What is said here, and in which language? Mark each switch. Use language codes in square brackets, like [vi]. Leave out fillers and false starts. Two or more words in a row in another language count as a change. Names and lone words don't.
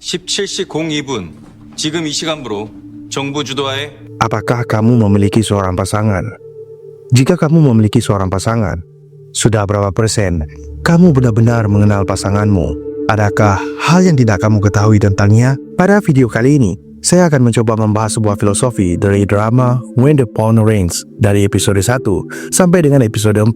[ko] 17시 02분 지금 이 시간부로 정부 주도하에 [id] Apakah kamu memiliki seorang pasangan? Jika kamu memiliki seorang pasangan, sudah berapa persen kamu benar-benar mengenal pasanganmu? Adakah hal yang tidak kamu ketahui tentangnya? Pada video kali ini, saya akan mencoba membahas sebuah filosofi dari drama When the Phone Rings dari episode 1 sampai dengan episode 4.